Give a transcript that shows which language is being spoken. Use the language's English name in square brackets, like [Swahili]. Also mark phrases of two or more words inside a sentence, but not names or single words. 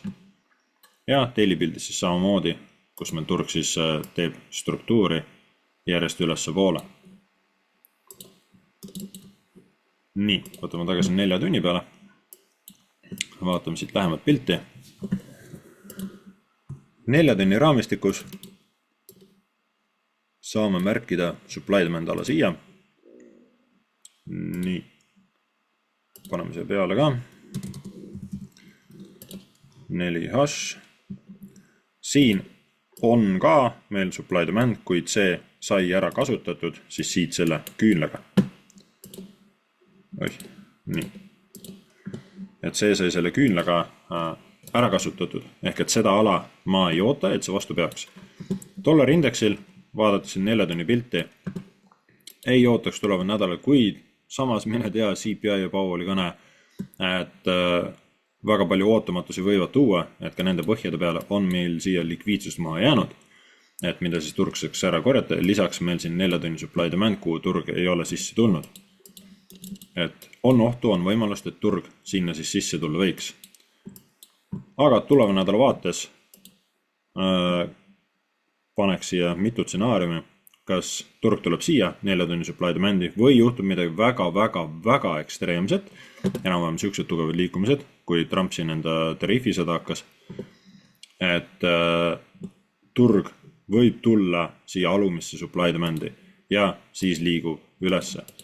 [Estonian] Ja daily pildis siis samamoodi, kus meil turg siis teeb struktuuri järjest ülesse poole. Nii, võtame tagasi 4 tunni peale. Vaatame siit lähemat pilti. 4 tunni raamistikus saame märkida [English] supply demand [Estonian] ala siia. Nii, paneme siia peale ka. 4 hash. Siin on ka meil [English] supply demand, [Estonian] kuid see sai ära kasutatud siis siit selle küünlaga. Nii. Et see sai selle küünlaga ära kasutatud, ehk et seda ala ma ei oota, et see vastu peaks. Dollarindeksil, vaadates 4 tunni pilti, ei ootaks tulevad nädalal, kuid samas mine tea CPI ja Powelli kõne, et väga palju ootamatusi võivad tuua, et ka nende põhjade peale on meil siia likviidsust maha jäänud, et mida siis turg saaks ära korjata. Lisaks meil siin 4 tunni [English] supply demand, [Estonian] kuhu turg ei ole sisse tulnud. Et on ohtu, on võimalust, et turg sinna siis sisse tulla võiks. Aga tuleva nädala vaates paneks siia mitu stsenaariumi, kas turg tuleb siia 4 tunni [English] supply demandi [Estonian] või juhtub midagi väga ekstreemset, enam-vähem siuksed tugevad liikumised, kui Trump siin enda tariifisõda hakkas, et turg võib tulla siia alumisse [English] supply demandi [Estonian] ja siis liigub ülesse.